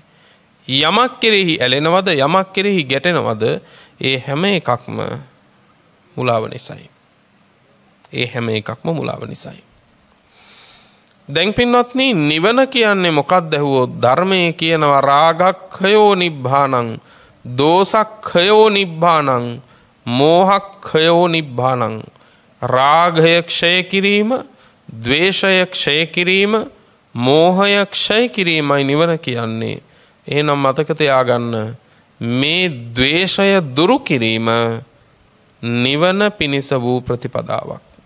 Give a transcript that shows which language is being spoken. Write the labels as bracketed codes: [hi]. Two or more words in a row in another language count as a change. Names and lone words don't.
[si] යමක් කෙරෙහි ඇලෙනවද, යමක් කෙරෙහි ගැටෙනවද, ඒ හැම එකක්ම මුලාව නිසායි. ඒ හැම එකක්ම මුලාව නිසායි. දැන් පින්වත්නි, නිවන කියන්නේ මොකක්ද ඇහුවොත් ධර්මයේ කියනවා [pi] රාගක්ඛයෝ නිබ්බානං, දෝසක්ඛයෝ නිබ්බානං, මෝහක්ඛයෝ නිබ්බානං. [si] රාගය ක්ෂය කිරීම, ද්වේෂය ක්ෂය කිරීම, මෝහය ක්ෂය කිරීමයි නිවන කියන්නේ. එහෙනම් මතක තියාගන්න, මේ ද්වේෂය දුරු කිරීම නිවන පිණිස වූ ප්‍රතිපදාවක්.